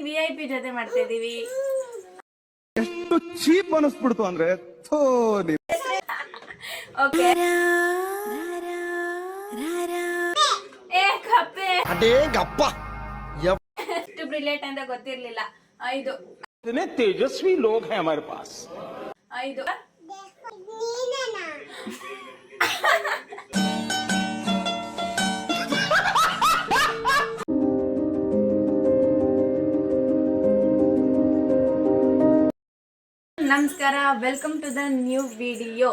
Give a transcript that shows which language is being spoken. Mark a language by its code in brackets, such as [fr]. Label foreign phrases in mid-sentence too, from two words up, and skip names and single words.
[kn] VIP ಜೊತೆ ಮಾಡ್ತಾ ಇದೀವಿ. ಎಷ್ಟು ಚೀಪ್ ಅನಿಸ್ಬಿಡ್ತು ಅಂದ್ರೆ ಓಕೆ ಕಪ್ಪೆ ಅಡೇಂಗಪ್ಪ ಎಷ್ಟು ಬ್ರಿಲಿಯಂಟ್ ಅಂತ ಗೊತ್ತಿರ್ಲಿಲ್ಲ. 5 [hi] इतने तेजस्वी लोग हैं हमारे पास. [kn] 5 ನಮಸ್ಕಾರ, [en] welcome to the new video.